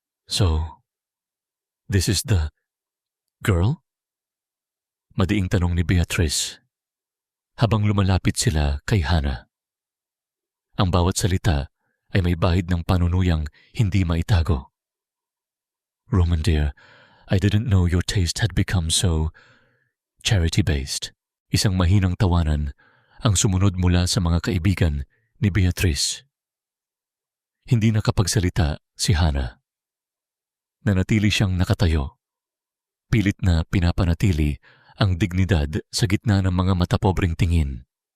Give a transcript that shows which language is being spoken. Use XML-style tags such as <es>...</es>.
<en>So, this is the girl?</en> <tl>Madiing tanong ni Beatrice habang lumalapit sila kay Hana. Ang bawat salita ay may bahid ng panunuyang hindi maitago.</tl> <en>Roman dear, I didn't know your taste had become so charity-based.</en> <tl>Isang mahinang tawanan ang sumunod mula sa mga kaibigan ni Beatrice. Hindi nakapagsalita si Hana. Nanatili siyang nakatayo. Pilit na pinapanatili ang dignidad sa gitna ng mga matapobreng tingin.</tl>